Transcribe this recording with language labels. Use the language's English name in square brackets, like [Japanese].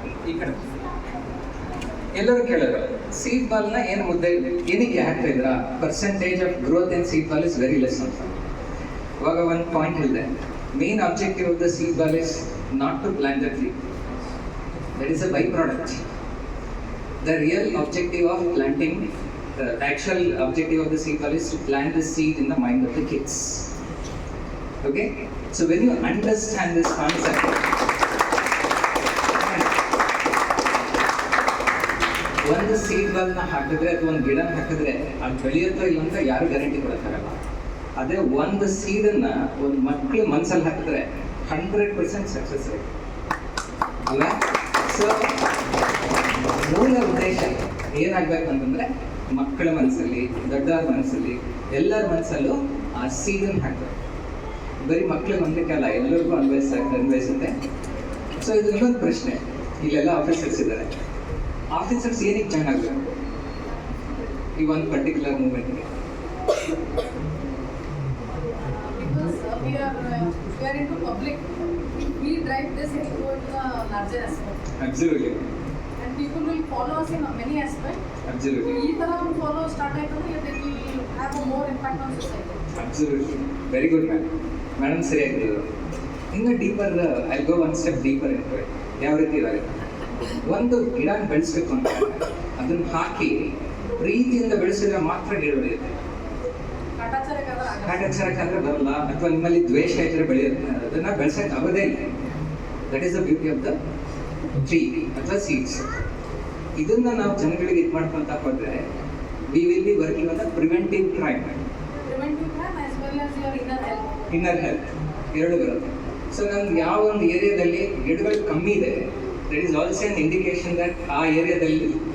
[Kannada] ಈ ಕಡೆ ಎಲ್ಲರೂ ಕೇಳಿದ್ರು, ಸೀಟ್ ಬಾಲ್ನ ಏನು ಮುದ್ದೆ ಏನಕ್ಕೆ ಹಾಕ್ತಾ ಇದ್ರ? [English] percentage of growth in seed ball is very less [Kannada] ಅಂತ. ಇವಾಗ ಒಂದು ಪಾಯಿಂಟ್ ಹೇಳಿದೆ, [English] Main objective of the seed ball is not to plant the tree, that is a by product. The real objective of planting, the actual objective of the seed ball is to plant the seed in the mind of the kids. Okay? So when you understand this concept, [Kannada] ಒಂದು seed ಬಾಲ್ನ ಹಾಕಿದ್ರೆ ಅಥವಾ ಒಂದು ಗಿಡನ ಹಾಕಿದ್ರೆ ಅದು ಬೆಳೆಯುತ್ತೋ ಇಲ್ಲ ಅಂತ ಯಾರು ಗ್ಯಾರಂಟಿ ಕೊಡೋಕ್ಕಾಗಲ್ಲ. ಅದೇ ಒಂದು ಸೀಡನ್ನ ಒಂದು ಮಕ್ಕಳ ಮನಸ್ಸಲ್ಲಿ ಹಾಕಿದ್ರೆ 100% ಸಕ್ಸಸ್ ರೇಟ್ ಅಲ್ವಾ? ಸೊ ಮೂಲ ಉದ್ದೇಶ ಏನಾಗಬೇಕು ಅಂತಂದರೆ, ಮಕ್ಕಳ ಮನಸ್ಸಲ್ಲಿ, ದೊಡ್ಡವ್ರ ಮನಸ್ಸಲ್ಲಿ, ಎಲ್ಲರ ಮನಸ್ಸಲ್ಲೂ ಆ ಸೀಡನ್ನು ಹಾಕಬೇಕು. ಬರೀ ಮಕ್ಕಳಿಗೆ ಒಂದಕ್ಕೆ ಅಲ್ಲ, ಎಲ್ಲರಿಗೂ ಅನ್ವಯಿಸುತ್ತೆ. ಸೊ ಇದು ಇನ್ನೊಂದು ಪ್ರಶ್ನೆ, ಇಲ್ಲೆಲ್ಲ ಆಫೀಸರ್ಸ್ ಇದ್ದಾರೆ, ಆಫೀಸರ್ಸ್ ಏನಕ್ಕೆ ಜಾಯ್ನ್ ಆಗಬೇಕು ಈ ಒಂದು particular ಮೂಮೆಂಟ್ಗೆ? [English] We are into public. We drive this into the larger aspect. Absolutely. And people will follow us in many aspects. Absolutely. [Kannada] ಈ ತರ ಒಂದು follow start ಆಯ್ತಂದ್ರೆ [English] they will have a more impact on society. Absolutely. Very good, madam. [Kannada] Madam ಸರಿಯಾಗಿದ್ದು. ಇನ್ನು deeper, [English] I go one step deeper into it. [Kannada] ಯಾವ ರೀತಿ ಇದ್ದಾರೆ, ಒಂದು ಗಿಡ ಬೆಳೆಸ್ಬೇಕು ಅಂತ ಅದನ್ನ ಹಾಕಿ ಪ್ರೀತಿಯಿಂದ ಬೆಳೆಸಿದ್ರೆ ಮಾತ್ರ ಗಿಡ ಬೆಳೆಯುತ್ತೆ. ಕಾಟಾಚಾರಕ್ಕಾದ್ರೆ ಬರಲ್ಲ, ಅಥವಾ ನಿಮ್ಮಲ್ಲಿ ದ್ವೇಷ ಇದ್ರೆ ಬೆಳೆಯುತ್ತೆ, ಅದನ್ನ ಬೆಳೆಸಕ್ಕೆ ಆಗೋದೇ ಇಲ್ಲ. [English] that is the beauty of the tree [Kannada] ಅಥವಾ ಸೀಡ್ಸ್. ಇದನ್ನ ನಾವು ಜನಗಳಿಗೆ ಇದು ಮಾಡ್ಕೊಂತ ಹೋದ್ರೆ [English] We will be working on the preventive crime. Preventive crime as well as your inner health. [Kannada] Inner health ಎರಡು ಬರುತ್ತೆ. ಸೊ ನಮ್ಗೆ ಯಾವ ಒಂದು ಏರಿಯಾದಲ್ಲಿ ಗಿಡಗಳು ಕಮ್ಮಿ ಇದೆ, [English] that is also an indication that [Kannada] ಆ ಏರಿಯಾದಲ್ಲಿ